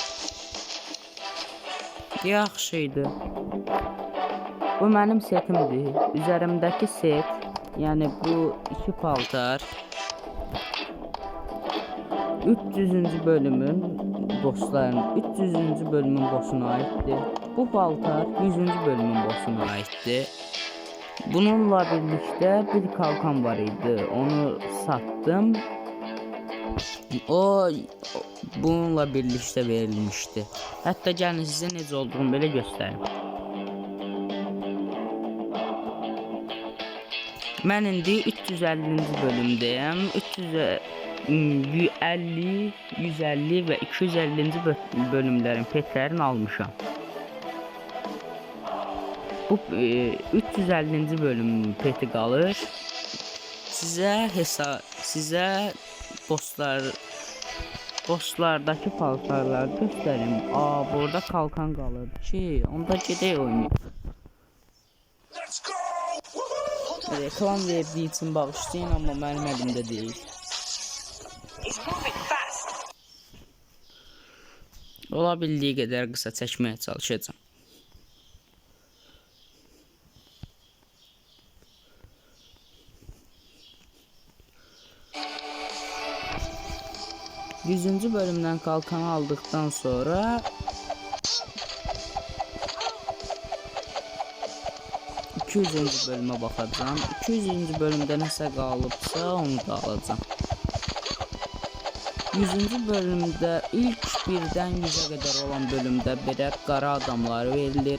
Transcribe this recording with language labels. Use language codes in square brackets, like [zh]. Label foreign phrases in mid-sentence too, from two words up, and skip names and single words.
[az] Yaxşıydı. Bu mənim setimdir. Üzerimdəki set, yəni bu iki paltar 300-cü bölümün bosslarının 300-cü bölümün bossuna aiddir. Bu paltar 100-cü bölümün bossuna aiddir. [tr] Bununla birlikte bir kalkan var idi. Onu sattım. O bununla birlikte verilmişti. [az] Hətta gəlin sizə necə olduğunu belə göstərim. Mən indi 350-ci bölümdəyəm. 350, 150 və 250-ci bölümlərin petlərini almışam. Bu 350-ci bölümün peti qalır. Sizə bosslardakı paltarları göstərim. Burada kalkan qalır ki, onda gedək oynayaq. [tr] Reklam verdiği için bağışlayın ama benim elimde değil. Olabildiği kadar kısa çekmeye çalışacağım. Yüzüncü bölümden kalkanı aldıktan sonra 200-cü [az] bölümə baxacağam. 200-cü bölümdə nəsə qalıbsa onu da alacağım. 100-cü bölümdə ilk 1-dən 100-ə qədər olan bölümdə belə qara adamlar verilir.